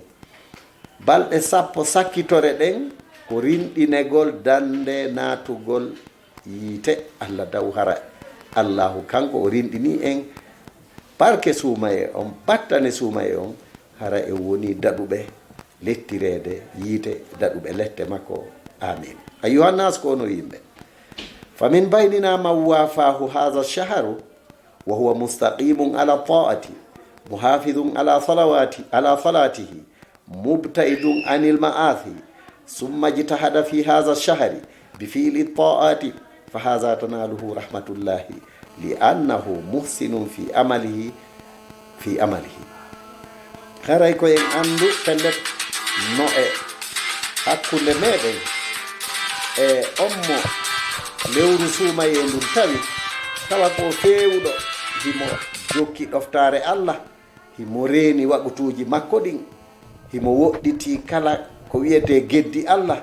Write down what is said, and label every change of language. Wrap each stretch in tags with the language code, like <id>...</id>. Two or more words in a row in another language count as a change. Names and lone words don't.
<ff>balɗe 10 sakkitore ɗen ko rinɗinegol dande natugol yiite allah taw hara allahu kanko o rinɗini en barke suumaye on battane suumaye on hara e woni daɗuɓe lettirede yiite daɗuɓe lette makko.</ff> <ar>آمين. أيها الناس</ar> <ff>ko ono yimɓe,</ff> <ar>فمن بيننا من وافاه هذا الشهر وهو مستقيم على طاعته محافظ على صلاته مبتعد عن المعاصي ثم اجتهد في هذا الشهر بفعل الطاعة فهذا تناله رحمة الله لأنه محسن في عمله</ar> <ff>haray ko en andu pellet no e hakkunde meɗen e ommo lewru suumaye ndun tawa ko fewuɗo himo jokki ɗoftare allah, himo reeni waɓutuji makko ɗin, himo woɗɗiti kala ko wiyete geddi allah.</ff>